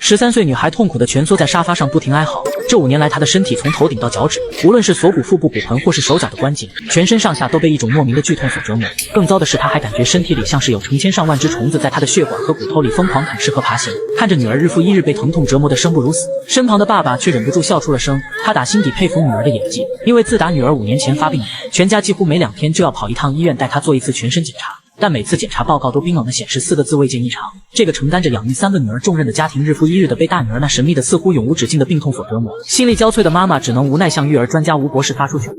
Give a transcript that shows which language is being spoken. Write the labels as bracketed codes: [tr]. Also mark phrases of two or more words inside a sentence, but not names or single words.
[zh] 13 歲女孩痛苦地蜷縮在沙發上，不停哀嚎。這5年來，她的身體從頭頂到腳趾，無論是鎖骨、腹部、骨盆，或是手腳的關節，全身上下都被一種莫名的劇痛所折磨。更糟的是，她還感覺身體裡像是有成千上萬隻蟲子在她的血管和骨頭裡瘋狂啃噬和爬行。看着女兒日復一日被疼痛折磨得生不如死，身旁的爸爸卻忍不住笑出了聲。他打心底佩服女兒的演技，因為自打女兒5年前發病，全家幾乎每2天就要跑一趟醫院帶她做一次全身檢查。但每次檢查報告都冰冷地顯示4個字：未見異常。這個承擔着養育3個女兒重任的家庭，日復一日地被大女兒那神秘的似乎永無止境的病痛所折磨。心力交瘁的媽媽只能無奈向育兒專家吳博士發出求助。